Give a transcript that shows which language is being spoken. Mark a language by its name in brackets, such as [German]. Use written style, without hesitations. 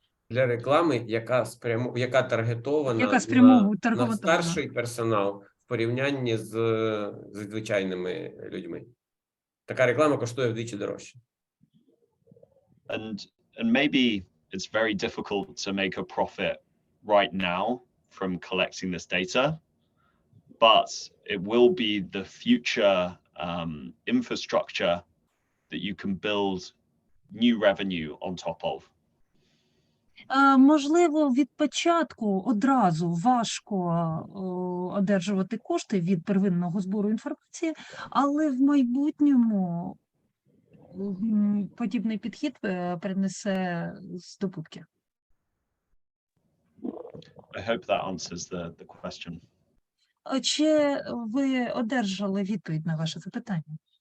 [Ukrainian] Для реклами, яка таргетована на старший персонал в порівнянні з звичайними людьми. Така реклама коштує вдвічі дорожче. [English] And maybe it's very difficult to make a profit right now from collecting this data, but it will be the future infrastructure that you can build new revenue on top of. [Ukrainian] Можливо, від початку одразу важко одержувати кошти від первинного збору інформації, але в майбутньому подібний підхід принесе здобутки. [English] I hope that answers the question. [Ukrainian] Чи ви одержали відповідь на ваше запитання?